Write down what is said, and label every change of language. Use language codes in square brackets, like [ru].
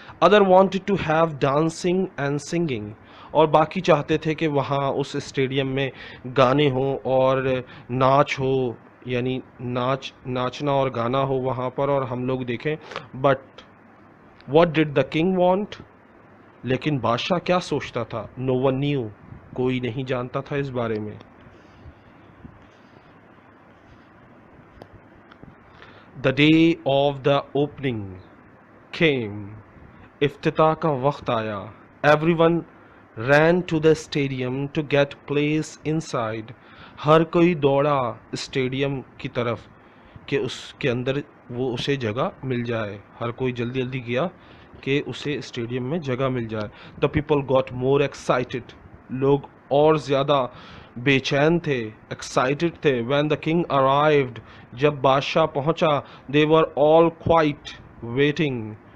[en] other wanted to have dancing and singing، [ur] اور باقی چاہتے تھے کہ وہاں اس اسٹیڈیم میں گانے ہوں اور ناچ ہو، یعنی ناچنا اور گانا ہو وہاں پر اور ہم لوگ دیکھیں. [en] but what did the king want، [ur] لیکن بادشاہ کیا سوچتا تھا؟ [en] no one knew، [ur] کوئی نہیں جانتا تھا اس بارے میں. [en] the day of the opening came، [ur] افتتاح کا وقت آیا. [en] everyone ran to the stadium to get place inside، [ur] ہر کوئی دوڑا اسٹیڈیم کی طرف کہ اس کے اندر وہ اسے جگہ مل جائے. ہر کوئی جلدی جلدی گیا کہ اسے اسٹیڈیم میں جگہ مل جائے. [en] The people got more excited. [ur] لوگ اور زیادہ بے چین تھے, ایکسائٹیڈ تھے. [en] when the king arrived, [ur] جب بادشاہ پہنچا, [en] They were all quiet waiting.